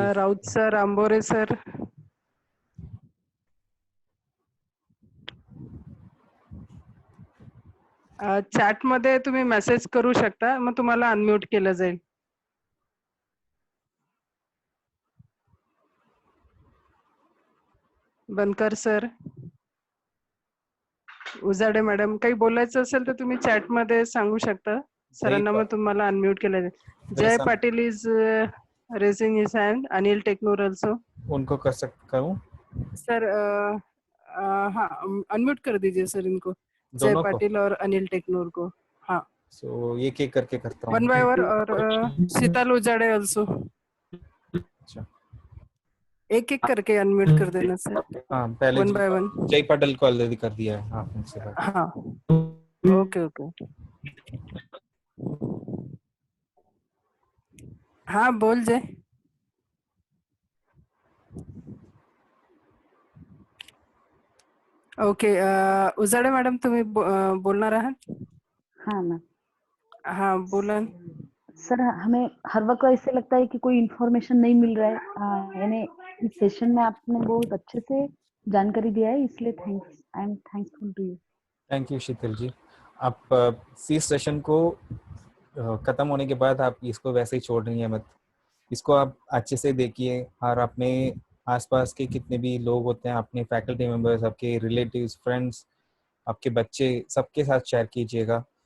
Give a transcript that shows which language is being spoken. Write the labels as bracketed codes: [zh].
[mr] Raut sir, Ambore sir, chat मध्ये तुम्ही message करू शकता, मग तुम्हाला अनम्यूट केलं जाईल। बनकर सर, उजाडे मॅडम, काही बोलायचं असेल तर तुम्ही चॅट मध्ये सांगू शकता सरांना, मग तुम्हाला अनम्यूट केलं जाईल। [en] Jai Patil is raising his hand, Anil Teknur also. [hi] उनको कर सकता हूँ सर? हाँ, अनम्यूट कर दीजिए सर इनको, जय पाटिल और अनिल टेक्नूर को। हाँ, सो एक एक करके करता हूँ, [en] 1 by 1, [hi] और शीतल उजाड़े आल्सो। अच्छा, एक एक करके अनम्यूट कर देना सर। हाँ, पहले [en] 1 by 1। [hi] जय पाटिल को ऑलरेडी कर दिया है आपने। हाँ, ओके ओके। हाँ, बोल जय। [mr] ओके, उजाड़े मैडम, तुम्ही बोलणार आहात? [hi] हाँ मैम। [mr] हाँ, बोला सर। [hi] हमें हर वक्त ऐसे लगता है कि कोई इन्फॉर्मेशन नहीं मिल रहा है, यानी इस सेशन में आपने बहुत अच्छे से जानकारी दिया है, इसलिए thanks, [en] I am thankful to you. [hi] Thank you शीतल जी। आप इस सेशन को खत्म होने के बाद आप इसको वैसे ही छोड़ रही हैं मत, इसको आप अच्छे से देखिए, और अपने आसपास के कितने भी लोग होते हैं, अपने फैकल्टी मेंबर्स, आपके रिलेटिव्स, फ्रेंड्स, आपके बच्चे, सबके साथ शेयर कीजिएगा।